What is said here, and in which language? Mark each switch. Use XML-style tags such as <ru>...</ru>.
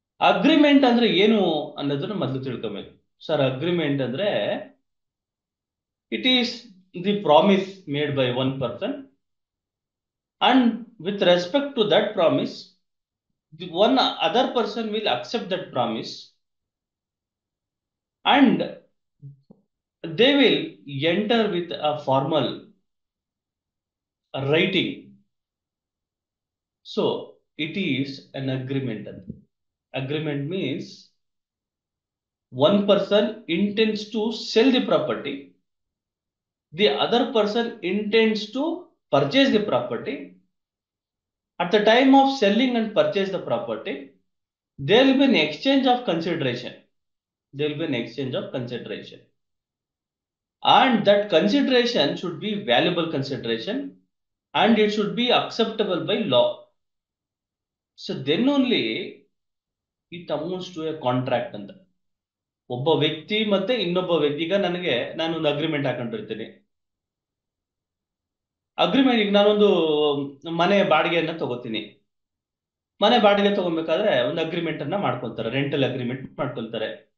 <kn>Agreement ಅಂದ್ರೆ ಏನು ಅನ್ನೋದನ್ನ ಮೊದಲು ತಿಳ್ಕೊಬೇಕು. ಸರ್, ಅಗ್ರಿಮೆಂಟ್ ಅಂದ್ರೆ</kn> <en>It is the promise made by one person, and with respect to that promise the one other person will accept that promise, and they will enter with a formal writing. So it is an agreement. Agreement means one person intends to sell the property, the other person intends to purchase the property. At the time of selling and purchase the property, there will be an exchange of consideration. There will be an exchange of consideration. And that consideration should be valuable consideration, and it should be acceptable by law. So then only it amounts to a contract</en> <kn>ಅಂತ. ಒಬ್ಬ ವ್ಯಕ್ತಿ ಮತ್ತೆ ಇನ್ನೊಬ್ಬ ವ್ಯಕ್ತಿ, ಈಗ ನಾನು ಒಂದು agreement ಹಾಕೊಂಡಿರ್ತೀನಿ. Agreement, ಈಗ ನಾನೊಂದು ಮನೆ ಬಾಡಿಗೆಯನ್ನ ತಗೋತೀನಿ. ಮನೆ ಬಾಡಿಗೆ ತಗೋಬೇಕಾದ್ರೆ ಒಂದು ಅಗ್ರಿಮೆಂಟ್ ಅನ್ನ ಮಾಡ್ಕೊಳ್ತಾರೆ, ರೆಂಟಲ್ ಅಗ್ರಿಮೆಂಟ್ ಮಾಡ್ಕೊಳ್ತಾರೆ.</kn>